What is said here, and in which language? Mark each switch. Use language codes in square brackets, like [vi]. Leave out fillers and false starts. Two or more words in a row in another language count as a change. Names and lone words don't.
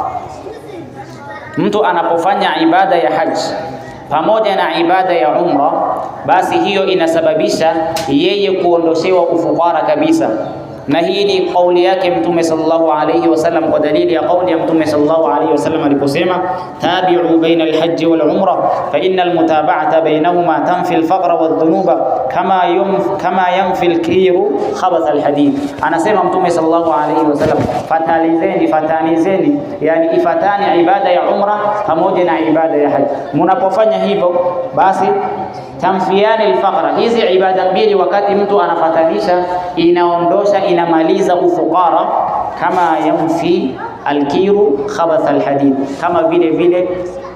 [sw] Mtu anapofanya ibada ya haji pamoja na ibada ya umra, basi hiyo inasababisha yeye kuondoshewa ufukara kabisa. Na hii ni kauli yake Mtume [ar] صلى الله عليه وسلم, [sw] kwa dalili ya kauli ya Mtume [ar] صلى الله عليه وسلم [sw] aliposema, [ar] تابعوا بين الحج والعمرة فإن المتابعة بينهما تنفي الفقر والذنوب كما ينفي الكير خبث الحديد. [sw] Anasema Mtume [ar] صلى الله عليه وسلم, [sw] fatanizeni, yani ifatani ibada ya umra pamoja na ibada ya haji. Mnapofanya hivyo, basi [ar] تنفيان الفقر, [sw] hizi ibada mbili wakati mtu anafatanisha, inaondosha, inamaliza ufukara, [ar] كما ينفي الكير خبث الحديد, [sw] kama vile vile